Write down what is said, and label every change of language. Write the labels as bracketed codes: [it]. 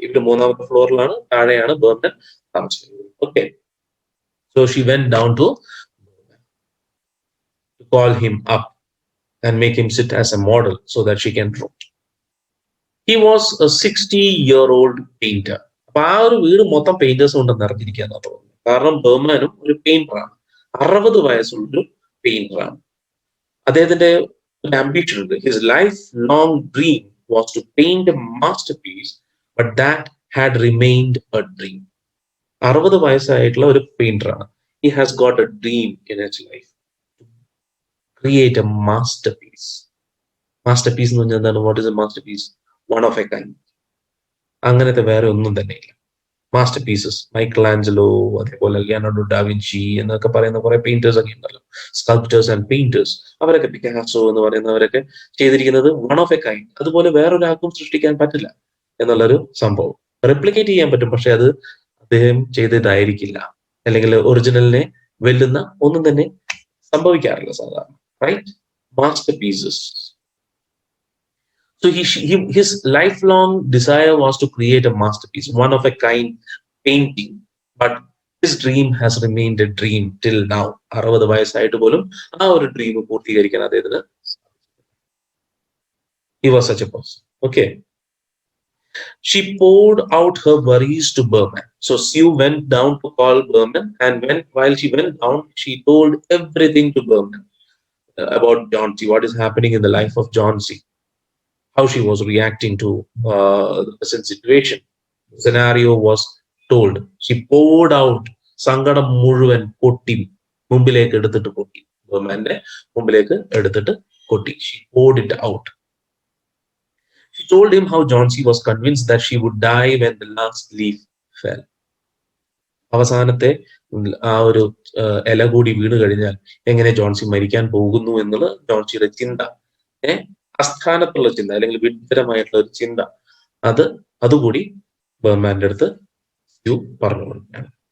[ml] ഇവര് മൂന്നാമത്തെ ഫ്ലോറിലാണ്, താഴെയാണ് ബർമൻ താമസിക്കുന്നത്. [en] Okay, so she went down to call him up and make him sit as a model so that she can draw. He was a 60-year-old painter. [ml] അപ്പൊ ആ ഒരു വീട് മൊത്തം പെയിന്റേഴ്സ് കൊണ്ട് നിറഞ്ഞിരിക്കുകയെന്നാ തോന്നുന്നത്. കാരണം ബർമാനും ഒരു പെയിന്ററാണ്, 60 വയസ്സുള്ളൊരു പെയിന്ററാണ്. അദ്ദേഹത്തിന്റെ ഒരു ambition ഉണ്ട്. [en] His lifelong dream was to paint a masterpiece, but that had remained a dream. [ml] 60 വയസ്സായിട്ടുള്ള ഒരു പെയിന്ററാണ്. [en] He has got a dream in his life to create a masterpiece. [ml] Masterpiece എന്ന് പറഞ്ഞാൽ എന്താണ്? [en] What is a masterpiece? One of a kind. [ml] അങ്ങനത്തെ വേറെ ഒന്നും തന്നെ ഇല്ല. Master pieces, Michael Angelo, അതേപോലെ ലിയോനാർഡോ ഡാവിൻചി എന്നൊക്കെ പറയുന്ന കുറെ പെയിന്റേഴ്സ് ഒക്കെ ഉണ്ടല്ലോ, സ്കൾപ്റ്റേഴ്സ് ആൻഡ് പെയിന്റേഴ്സ്. അവരൊക്കെ, പിക്കാസോ എന്ന് പറയുന്നവരൊക്കെ ചെയ്തിരിക്കുന്നത് വൺ ഓഫ് എ കൈൻഡ്. അതുപോലെ വേറൊരാൾക്കും സൃഷ്ടിക്കാൻ പറ്റില്ല എന്നുള്ളൊരു സംഭവം. റെപ്ലിക്കേറ്റ് ചെയ്യാൻ പറ്റും, പക്ഷെ അത് അദ്ദേഹം ചെയ്തതായിരിക്കില്ല, അല്ലെങ്കിൽ ഒറിജിനലിനെ വെല്ലുന്ന ഒന്നും തന്നെ സംഭവിക്കാറില്ല സാധാരണ. Right, master pieces. [en] So his lifelong desire was to create a masterpiece, one of a kind painting. But his dream has remained a dream till now. [ml] 60 വയസ്സായിട്ട് പോലും ആ ഒരു ഡ്രീം പൂർത്തീകരിക്കാൻ അദ്ദേഹത്തിന്. [en] He was such a person. Okay. She poured out her worries to Berman. So Sue went down to call Berman, and while she went down, she told everything to Berman about Johnsy, what is happening in the life of Johnsy, how she was reacting to the present situation. The scenario was told. She poured out. [ml] സങ്കടം മുഴുവൻ കൊട്ടി മുമ്പിലേക്ക് എടുത്തിട്ട് കൊട്ടി. ബർമാന്റെ മുമ്പിലേക്ക് എടുത്തിട്ട് കൊട്ടി. [en] She poured it out. She told him how Johnsy was convinced that she would die when the last leaf fell. [ml] അവസാനത്തെ ആ ഒരു ഇല കൂടി വീണ് കഴിഞ്ഞാൽ എങ്ങനെ ജോൺസി മരിക്കാൻ പോകുന്നു എന്നുള്ള ജോൺസിയുടെ ചിന്ത, അസ്ഥാനത്തുള്ള ചിന്ത, അല്ലെങ്കിൽ വിഡ്ഢിതരമായിട്ടുള്ള ഒരു ചിന്ത, അതുകൂടി ബർമാന്റെ അടുത്ത് സ്യൂ പറഞ്ഞു കൊടുക്കുകയാണ്.